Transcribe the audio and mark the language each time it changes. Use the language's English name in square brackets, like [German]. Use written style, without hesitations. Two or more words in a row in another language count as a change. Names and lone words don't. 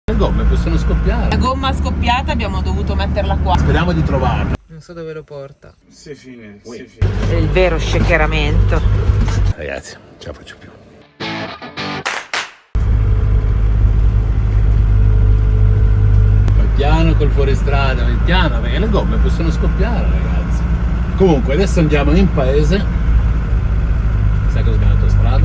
[Italian] Le gomme possono scoppiare. La gomma scoppiata, abbiamo dovuto metterla qua. Speriamo di trovarla. Non so dove lo porta. [French] C'est fini, Oui. c'est fini. [Italian] È il vero shakeramento. Ragazzi, non ce la faccio più. Vai piano col fuoristrada, vai piano, perché le gomme possono scoppiare, ragazzi. Comunque, adesso andiamo in paese. Sai cosa abbiamo autostrada?